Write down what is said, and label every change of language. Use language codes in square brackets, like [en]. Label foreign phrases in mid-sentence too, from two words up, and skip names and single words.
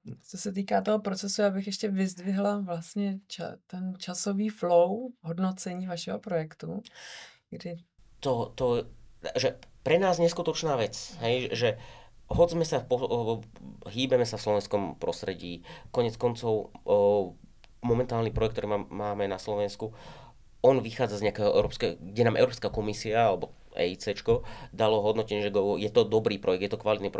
[cs] Co se týká toho procesu, já bych ještě vyzdvihla vlastně ten časový flow hodnocení vašeho projektu, kdy [sk] To, že pre nás neskutočná vec, hej, že hoď sme sa, hýbeme sa v slovenskom prostredí, konec koncov momentálny projekt, ktorý máme na Slovensku, on vychádza z nejakého európskeho, kde nám Európska komisia alebo EICčko dalo hodnotenie, že je to dobrý projekt, je to kvalitný projekt.